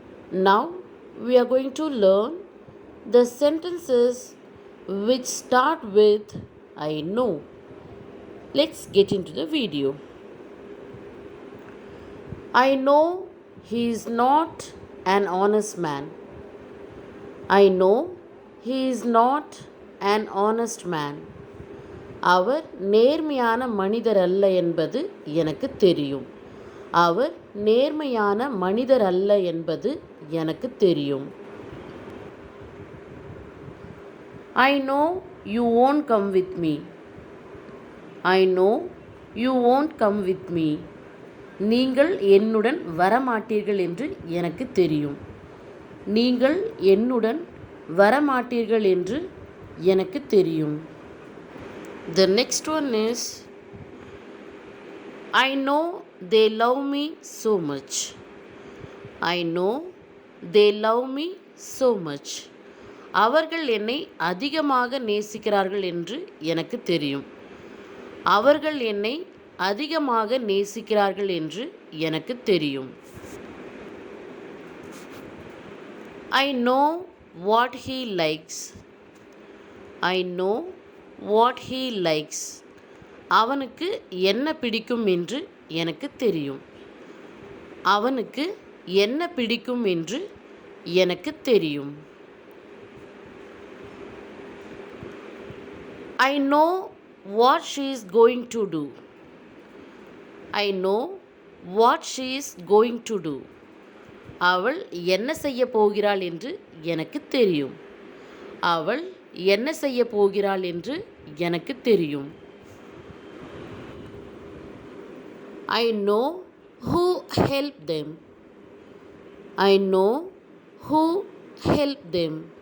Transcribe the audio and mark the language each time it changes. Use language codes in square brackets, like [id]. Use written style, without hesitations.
[en] Now we are going to learn the sentences which start with I know. Let's get into the video. I know he is not an honest man. I know he is not an honest man. [ta] அவர் நேர்மையான மனிதர் அல்ல என்பது எனக்கு தெரியும். அவர் நேர்மையான மனிதர் அல்ல என்பது எனக்கு தெரியும். [en] I know you won't come with me. I know you won't come with me. [ta] நீங்கள் என்னுடன் வரமாட்டீர்கள் என்று எனக்கு தெரியும். நீங்கள் என்னுடன் வரமாட்டீர்கள் என்று எனக்கு தெரியும். [en] The next one is I know they love me so much. I know they love me so much. [ta] அவர்கள் என்னை அதிகமாக நேசிக்கிறார்கள் என்று எனக்கு தெரியும். அவர்கள் என்னை அதிகமாக நேசிக்கிறார்கள் என்று எனக்கு தெரியும். [en] I know what he likes. I know what he likes. [ta] அவனுக்கு என்ன பிடிக்கும் என்று எனக்கு தெரியும். அவனுக்கு என்ன பிடிக்கும் என்று எனக்கு தெரியும். [en] I know what she is going to do. I know what she is going to do. [ta] அவள் என்ன செய்ய போகிறாள் என்று எனக்கு தெரியும். அவள் என்ன செய்ய போகிறாள் என்று எனக்கு தெரியும். [en] I know who helped them. I know who helped them.